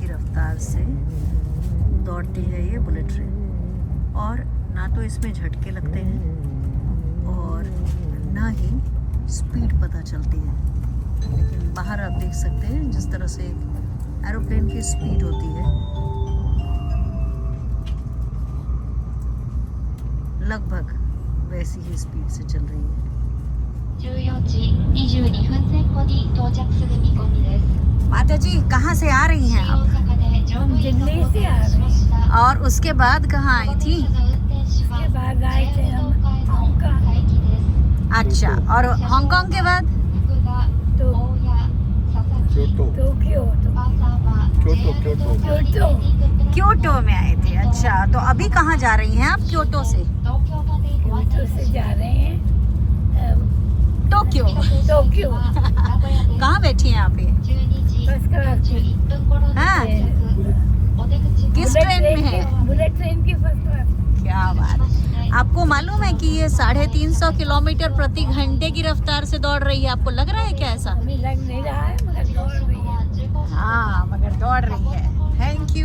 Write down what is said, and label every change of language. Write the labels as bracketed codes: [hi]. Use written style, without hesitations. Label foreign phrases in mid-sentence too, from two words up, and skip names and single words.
[hi] रफ्तार से दौड़ती है ये बुलेट ट्रेन, और ना तो इसमें झटके लगते हैं और ना ही स्पीड पता चलती है। लेकिन बाहर आप देख सकते हैं जिस तरह से एक एरोप्लेन की स्पीड होती है, लगभग वैसी ही स्पीड से चल रही है। [ja] 14 時22分前後に到着する見込みです。 [hi] माता जी कहाँ से आ रही हैं [ja] 大 [hi] आप? [ja] 阪で乗務員が到着しました。 [hi] और उसके बाद कहाँ आई थी? उसके बाद आए थे हम हांगकांग। [ja] 待機です。 [hi] अच्छा, और हांगकांग के बाद? [ja] 福田、大谷、佐々木、京都 [hi] क्योटो में आए थे। अच्छा, तो अभी कहाँ जा रही हैं आप क्योटो से? [ja] 東京までご案内します。 [hi] जा रहे हैं टोक्यो। [ja] 東京 [hi] कहाँ बैठी हैं आप? ये [ja] 12 時41分頃に [hi] हाँ। [ja] 到着。お出口 [hi] किस ट्रेन में है? बुलेट ट्रेन की [en] first class. [hi] क्या बात है। आपको मालूम है कि ये 350 किलोमीटर प्रति घंटे की रफ्तार से दौड़ रही है? आपको लग रहा है क्या ऐसा? अभी लग नहीं रहा है मगर दौड़ रही है। हाँ, मगर दौड़ रही है। [en] thank you.